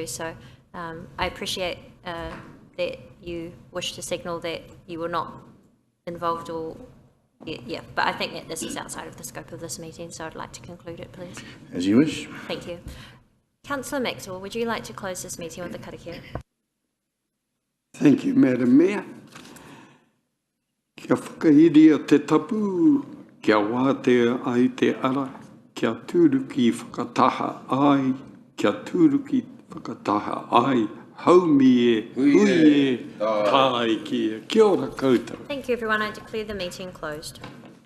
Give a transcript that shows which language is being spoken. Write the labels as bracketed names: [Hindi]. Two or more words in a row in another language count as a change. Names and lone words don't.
[English] So I appreciate that you wish to signal that you were not involved or, yeah, but I think that this is outside of the scope of this meeting, so I'd like to conclude it, please. As you wish. Thank you. Councillor Maxwell, would you like to close this meeting with the karakia? Thank you, Madam Mayor. [Māori] Kia whakahiri o te tapu, kia wātea ai te ara, kia tūruki whakataha ai, kia tūruki whakataha ai, haumi e, hui e, tāi kia. Kia ora koutou. [English] Thank you, everyone. I declare the meeting closed.